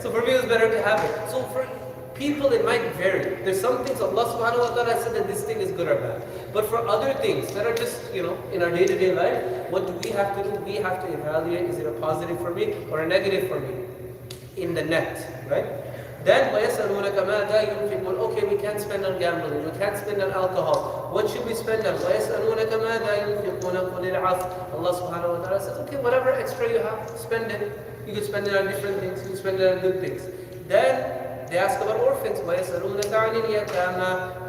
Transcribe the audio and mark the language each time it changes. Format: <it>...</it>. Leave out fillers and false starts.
<en>So for me, it was better to have it. So for people, it might vary. There's some things Allah subhanahu wa ta'ala said that this thing is good or bad. But for other things that are just, in our day-to-day life, what do we have to do? We have to evaluate, is it a positive for me or a negative for me? In the net, right?</en> <ar>Then, وَيَسْأَلُونَكَ مَاذَا يُنْفِقُونَ.</ar> <en>Okay, we can't spend on gambling, we can't spend on alcohol. What should we spend on?</en> <ar>وَيَسْأَلُونَكَ مَاذَا يُنْفِقُونَ قُلِ الْعَفْوَ.</ar> <en>Allah subhanahu wa ta'ala says, okay, whatever extra you have, spend it. You can spend it on different things, you can spend it on good things. Then, they ask about orphans.</en> <ar>وَيَسْأَلُونَكَ عَنِ الْيَتَامَى.</ar>